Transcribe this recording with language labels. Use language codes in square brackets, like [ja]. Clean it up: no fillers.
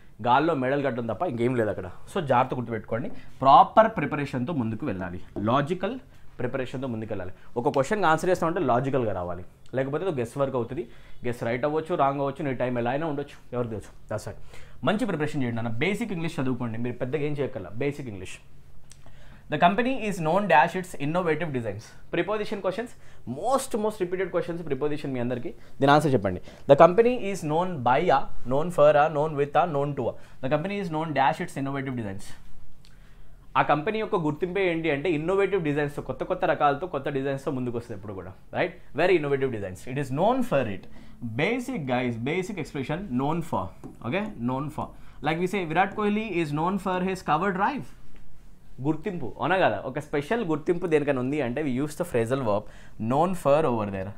[te] గాల్లో మెడల్ కట్టడం తప్ప ఇంకేం లేదు అక్కడ. సో జాగ్రత్త గుర్తుపెట్టుకోండి. ప్రాపర్ ప్రిపరేషన్తో ముందుకు వెళ్ళాలి, లాజికల్ ప్రిపరేషన్తో ముందుకు వెళ్ళాలి. ఒక క్వశ్చన్కి ఆన్సర్ చేస్తామంటే లాజికల్గా రావాలి, లేకపోతే అది గెస్ వర్క్ అవుతుంది. గెస్ రైట్ అవ్వచ్చు, రాంగ్ అవ్వచ్చు, నీ టైం ఎలా అయినా ఉండొచ్చు, ఎవరికి తెలుసు. That's right. మంచి ప్రిపరేషన్ చేయండి అన్న. బేసిక్ ఇంగ్లీష్ చదువుకోండి, మీరు పెద్దగా ఏం చేయగల. Basic English. [en] The company is known dash its innovative designs. Preposition questions, most repeated questions preposition [te] మీ అందరికి. దీని ఆన్సర్ చెప్పండి. [en] The company is known by a, known for a, known with a, known to a. The company is known dash its innovative designs. [te] ఆ company యొక్క గుర్తింపే ఏంటి అంటే innovative designs, కొత్త రకాలతో కొత్త డిజైన్స్తో ముందుకు వస్తుంది ఎప్పుడు కూడా. [en] Right, very innovative designs. It is known for it. Basic guys, basic expression known for. Okay, known for. Like we say Virat Kohli is known for his cover drive. [te] గుర్తింపు అవునా కదా, ఒక స్పెషల్ గుర్తింపు దేనికైనా ఉంది అంటే [en] We use the phrasal verb known for over there.